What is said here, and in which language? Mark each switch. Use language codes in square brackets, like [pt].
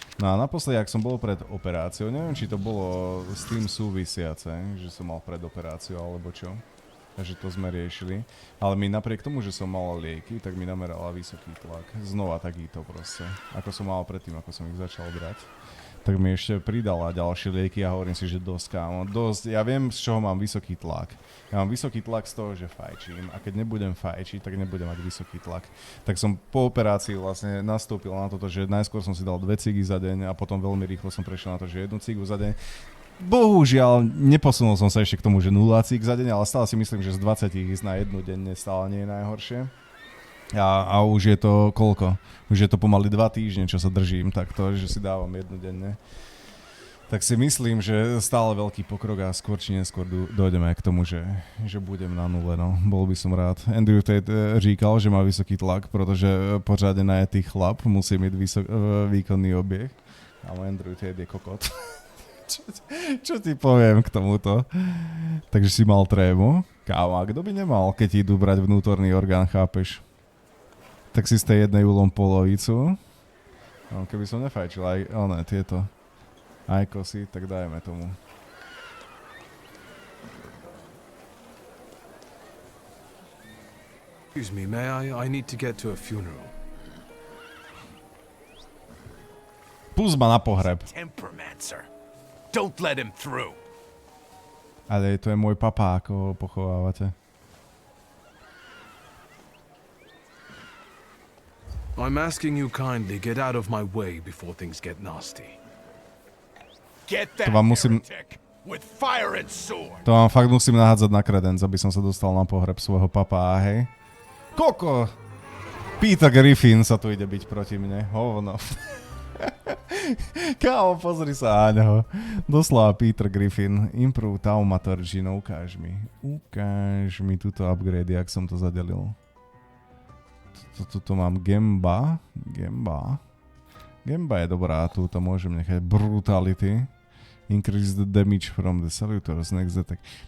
[sk] No a naposledy, ak som bol pred operáciou, neviem, či to bolo s tým súvisiace, že som mal pred operáciou alebo čo. Takže to sme riešili. Ale mi napriek tomu, že som mal lieky, tak mi namerala vysoký tlak. Znova takýto proste. Ako som mal predtým, ako som ich začal brať. Tak mi ešte pridala ďalšie lieky a hovorím si, že dosť, kámo. Dosť. Ja viem, z čoho mám vysoký tlak. Ja mám vysoký tlak z toho, že fajčím. A keď nebudem fajčiť, tak nebudem mať vysoký tlak. Tak som po operácii vlastne nastúpil na toto, že najskôr som si dal 2 cigy za deň a potom veľmi rýchlo som prešiel na to, že 1 cigu za deň. Bohužiaľ, neposunul som sa ešte k tomu, že 0 cík za deň, ale stále si myslím, že z 20 ísť na 1 denne stále nie je najhoršie. A už je to koľko? Už je to pomaly 2 týždne, čo sa držím takto, že si dávam 1 denne. Tak si myslím, že stále veľký pokrok a skôr či neskôr dojdeme k tomu, že budem na 0, no. Bol by som rád. Andrew Tate říkal, že má vysoký tlak, pretože pořádne najetý chlap musí mať výkonný obieh. Ale Andrew Tate je kokot. Čo ti poviem k tomuto? Takže si mal trému. Kámo, a kto by nemal, keď ti idú brať vnútorný orgán, chápeš? Tak si z tej jednej ulom polovicu. No, keby som nefajčil aj tieto aj kosy, tak dajme tomu. [en] Excuse me, may I need to get to a funeral. [sk] Pust ma na pohreb. [en] Tempermancer. Don't let him through. [sk] Ale to je môj papa, ako ho pochovávate. [en] I'm asking you kindly get out of my way before things get nasty. Get that heretic with fire and sword. [sk] To vám fakt musím nahádzať na kredenc, aby som sa dostal na pohreb svojho papá, hej. Koko! Peter Griffin sa tu ide byť proti mne. Hovno. Kámo, pozri sa áňho. Doslova Peter Griffin. Improve Thaumaturge, no ukáž mi. Ukáž mi túto upgrade, jak som to zadelil. Tuto mám Gemba. Gemba je dobrá, túto môžem nechať. [en] Brutality. Increase the damage from the salutors next attack.